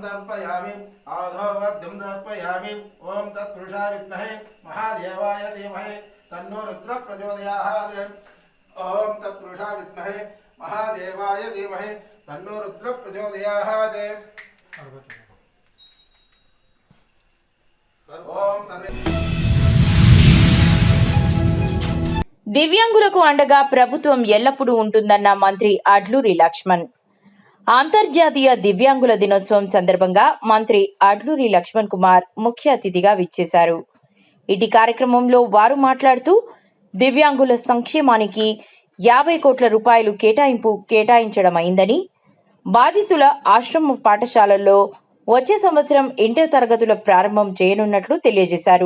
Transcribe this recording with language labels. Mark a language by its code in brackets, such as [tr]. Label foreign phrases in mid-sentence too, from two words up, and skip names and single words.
[sa] समर्पयामि आधोवद्यं समर्पयामि ओम तत्पुरुषाय विद्महे महादेवाय धीमहि तन्नो रुद्रः प्रचोदयात् ओम तत्पुरुषाय विद्महे महादेवाय धीमहि तन्नो रुद्रः प्रचोदयात् ओम सर्वे [te] దివ్యాంగులకు అండగా ప్రభుత్వం ఎల్లప్పుడూ ఉంటుందన్న మంత్రి అడ్లూరి లక్ష్మణ్. అంతర్జాతీయ దివ్యాంగుల దినోత్సవం సందర్భంగా మంత్రి అడ్లూరి లక్ష్మణ్ కుమార్ ముఖ్య అతిథిగా విచ్చేశారు. ఇటీ కార్యక్రమంలో వారు మాట్లాడుతూ దివ్యాంగుల సంక్షేమానికి 50 కోట్ల రూపాయలు కేటాయించడం అయిందని, బాధితుల ఆశ్రమ పాఠశాలల్లో వచ్చే సంవత్సరం ఇంటర్ తరగతుల ప్రారంభం చేయనున్నట్లు తెలియజేశారు.